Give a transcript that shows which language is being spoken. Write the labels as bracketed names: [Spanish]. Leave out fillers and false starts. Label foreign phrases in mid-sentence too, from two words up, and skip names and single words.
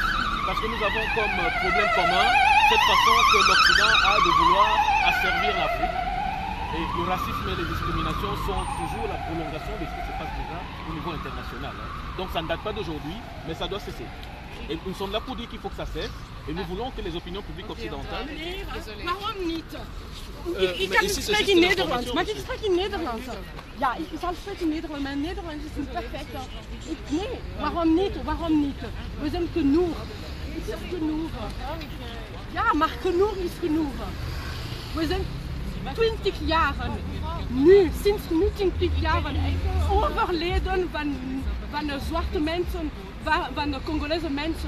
[French] Parce que nous avons comme problème commun cette façon que l'Occident a de vouloir asservir l'Afrique. Et le racisme et les discriminations sont toujours la prolongation de ce qui se passe déjà au niveau international. Donc ça ne date pas d'aujourd'hui, mais ça doit cesser. Et nous sommes là pour dire qu'il faut que ça cesse. Et nous voulons que les opinions publiques occidentales... [Dutch] Waarom niet? Ik kan spreken in Nederlands. Mag ik spreken in Nederlands? Ja, ik zal spreken in Nederlands. Mijn Nederlands is niet perfect. Nee, waarom niet? Waarom niet? We zijn genoeg. Het is genoeg. Ja, maar genoeg is genoeg. We zijn 20 jaren nu, sinds nu 20 jaren, overleden van zwarte mensen, van de Congolese mensen.